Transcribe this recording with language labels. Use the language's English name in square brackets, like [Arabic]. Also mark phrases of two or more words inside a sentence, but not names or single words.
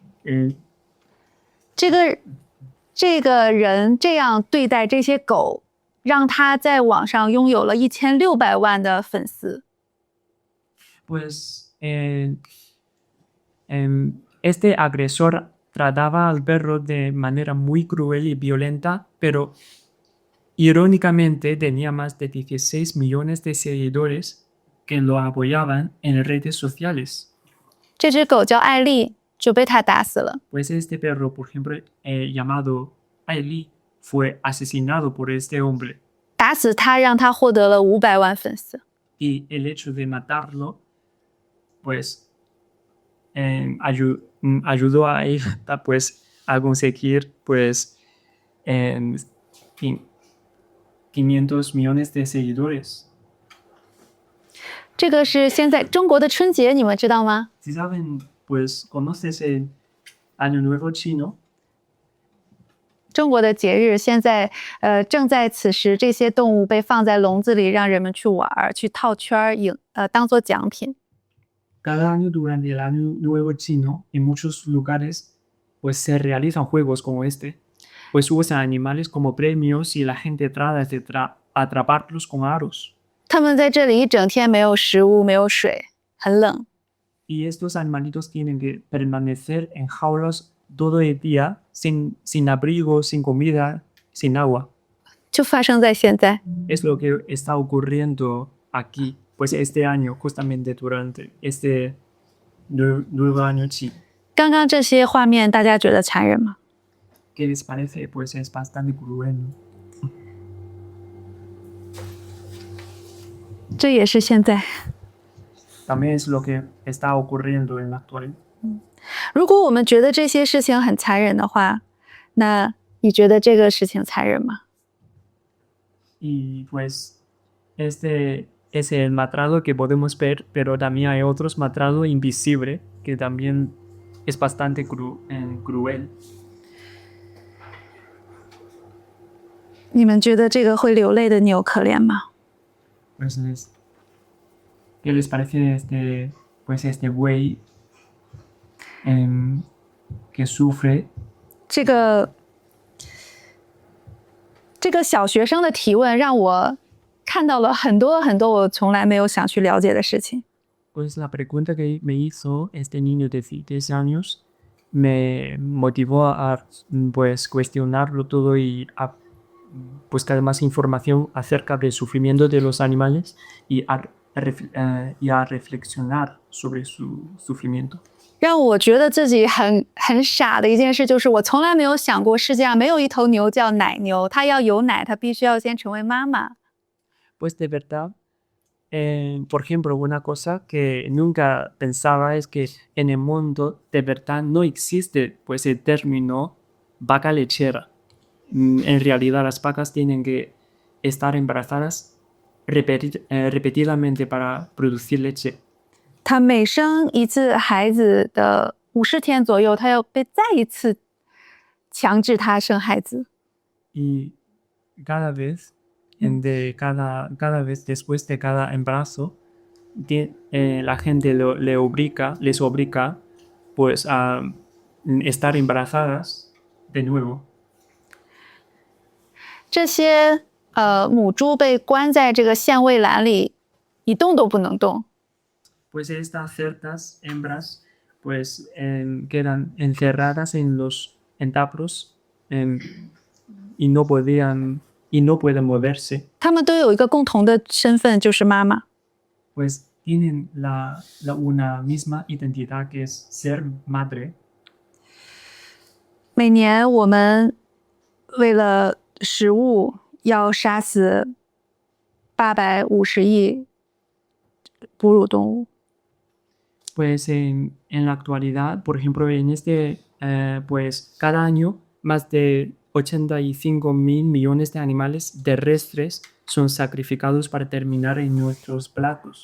[Chinese] 这个人这样对待这些狗，让他在网上拥有了1600万的粉丝。 [Spanish] Pues este agresor trataba al perro de manera muy cruel y violenta, pero irónicamente tenía más de 16 millones de seguidores que lo apoyaban en redes sociales. [Chinese] 这只狗叫艾丽，就被他打死了。 [Spanish] Pues este perro, por ejemplo, llamado Ali, fue asesinado por este hombre. [Chinese] 打死他，让他获得了500万粉丝。 [Spanish] Y el hecho de matarlo, pues, ayudó a ella pues, a conseguir pues, 500 millones de seguidores. [Chinese] 这个是现在中国的春节，你们知道吗？ [Spanish] Si saben, pues, ¿conoces Año Nuevo Chino. [Chinese] 中国的节日现在正在此时，这些动物被放在笼子里，让人们去玩，去套圈当做奖品。 [Spanish] Cada año durante el Año Nuevo Chino, en muchos lugares, pues se realizan juegos como este, pues usan animales como premios y la gente trata de atraparlos con aros. [Chinese] 他们在这里一整天没有食物，没有水，很冷。 [Spanish] Y estos animalitos tienen que permanecer en jaulas todo el día, sin abrigo, sin comida, sin agua. [Chinese] 就发生在现在。 [Spanish] Es lo que está ocurriendo aquí, pues este año, justamente durante este nuevo año chino. [Chinese] 刚刚这些画面，大家觉得残忍吗？ [Spanish] ¿Qué les parece? Pues es bastante cruel. [Chinese] 这也是现在。 [Spanish] También es lo que está ocurriendo en la actualidad. [Chinese] 如果我们觉得这些事情很残忍的话，那你觉得这个事情残忍吗？ [Spanish] Y pues este es el maltrato que podemos ver, pero también hay otros maltrato invisible que también es bastante cruel. [Chinese] 你们觉得这个会流泪的牛可怜吗？ [Spanish] Pues ¿qué les parece este buey que sufre? [Chinese] 这个小学生的提问让我看到了很多很多我从来没有想去了解的事情。 [Spanish] Pues la pregunta que me hizo este niño de 10 años me motivó a pues cuestionarlo todo y a buscar más información acerca del sufrimiento de los animales y a reflexionar sobre su sufrimiento. [Chinese] 让我觉得自己很傻的一件事，就是我从来没有想过世界上没有一头牛叫奶牛，它要有奶，它必须要先成为妈妈。 [Spanish] Pues de verdad, por ejemplo, una cosa que nunca pensaba es que en el mundo de verdad no existe pues el término vaca lechera. En realidad las vacas tienen que estar embarazadas repetidamente para producir leche. [Chinese] 它每生一次孩子的50天左右，它要被再一次强制它生孩子。 [Spanish] Y cada vez, cada vez después de cada embarazo, la gente les obliga pues a estar embarazadas de nuevo. [Chinese] 这些母猪被关在这个限喂栏里，一动都不能动。 [Spanish] Pues estas ciertas hembras pues quedan encerradas en los entablos y no pueden moverse. [Chinese] 它们都有一个共同的身份，就是妈妈。 [Spanish] Pues tienen una misma identidad que es ser madre. [Chinese] 每年我们为了食物要杀死850亿哺乳动物。 [Spanish] Pues en la actualidad, por ejemplo, pues cada año más de 85.000 millones de animales terrestres son sacrificados para terminar en nuestros platos.